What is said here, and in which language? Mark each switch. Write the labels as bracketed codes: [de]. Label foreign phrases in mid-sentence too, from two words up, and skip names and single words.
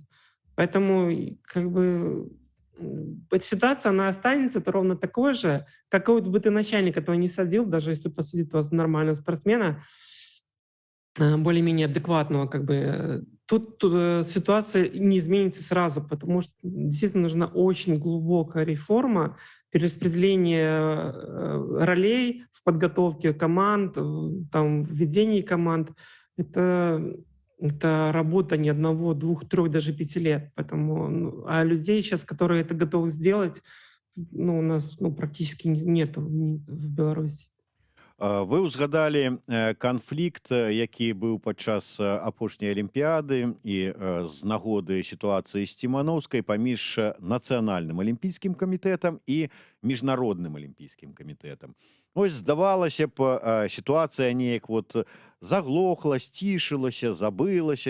[ru] Поэтому как бы эта ситуация, она останется это ровно такой же, какой бы ты начальник этого не садил, даже если посадит у вас нормального спортсмена, более-менее адекватного, как бы, тут ситуация не изменится сразу, потому что действительно нужна очень глубокая реформа, перераспределение ролей в подготовке команд, там, в ведении команд. Это работа не одного, двух, трех, даже 5 лет. Поэтому, а людей сейчас, которые это готовы сделать, у нас практически нету в Беларуси. [be] Вы ўзгадалі канфлікт, які быў падчас апошняй алімпіяды і з нагоды сітуацыі з Ціманаўскай паміж нацыянальным алімпійскім камітэтам і міжнародным алімпійскім камітэтам. Ось здавалася б, сітуацыя неяк заглохла, сцішылася, забылася.